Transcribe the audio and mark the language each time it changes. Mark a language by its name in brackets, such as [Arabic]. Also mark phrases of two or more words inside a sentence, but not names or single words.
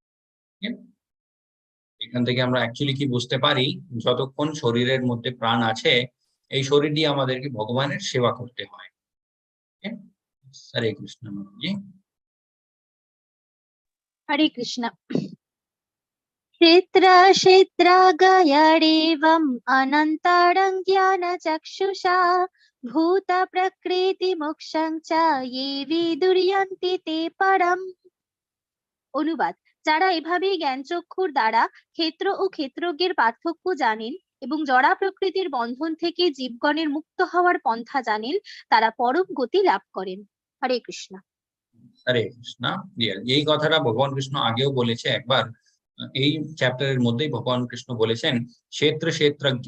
[Bangla] এখান থেকে আমরা অ্যাকচুয়ালি কি বুঝতে পারি, যতক্ষণ শরীরের মধ্যে প্রাণ আছে, এই শরীর দিয়ে আমাদেরকে ভগবানের সেবা করতে হয়। হরে কৃষ্ণ। জি, হরে কৃষ্ণ। [Sanskrit] क्षेत्र क्षेत्रगयरेवम् अनन्तरं ज्ञानचक्षुषा भूत प्रकृति मोक्षं च ये विदुर्यन्ति ते परम्। [Bangla] অনুবাদ: যারা এভাবেই জ্ঞানচক্ষুর দ্বারা ক্ষেত্র ও ক্ষেত্রজ্ঞের পার্থক্য জানেন এবং জড়া প্রকৃতির বন্ধন থেকে জীবগণের মুক্ত হওয়ার পন্থা জানেন, তারা পরম গতি লাভ করেন। হরে কৃষ্ণ। হরে কৃষ্ণ। এই কথাটা ভগবান কৃষ্ণ আগেও বলেছে একবার, এই চ্যাপ্টারের মধ্যেই ভগবান কৃষ্ণ বলেছেন ক্ষেত্র ক্ষেত্রজ্ঞ।